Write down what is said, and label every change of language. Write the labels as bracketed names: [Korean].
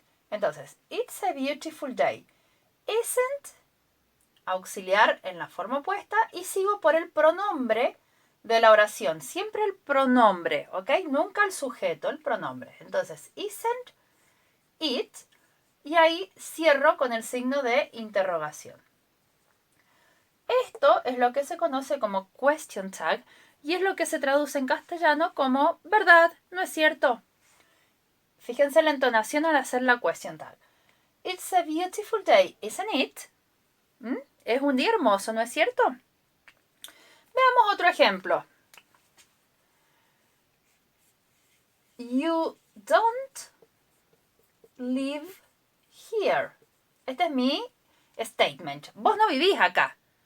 [English] Entonces, it's a beautiful day. [Spanish] Isn't, auxiliar en la forma opuesta, y sigo por el pronombre de la oración. Siempre el pronombre, ¿ok? Nunca el sujeto, el pronombre. Entonces, isn't it, y ahí cierro con el signo de interrogación. Esto es lo que se conoce como question tag y es lo que se traduce en castellano como verdad, no es cierto. Fíjense la entonación al hacer la question tag. [English] It's a beautiful day, isn't it? [Spanish] Es un día hermoso, ¿no es cierto? Veamos otro ejemplo. [English] You don't live here. [Spanish] Este es mi statement. Vos no vivís acá.